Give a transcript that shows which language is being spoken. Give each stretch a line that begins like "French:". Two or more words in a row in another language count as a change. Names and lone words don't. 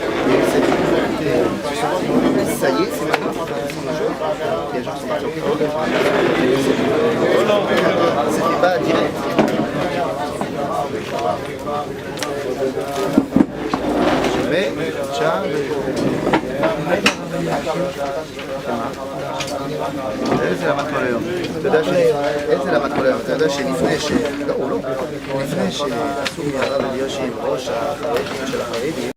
French: Et ça y est, c'est maintenant les gens sont partis. C'était pas direct. Je mets, tiens,
Hebrew: איזה למד כל היום? איזה למד כל היום? אתה יודע שלפני לפני שעשו מהרב אלישיב ראש של החרדים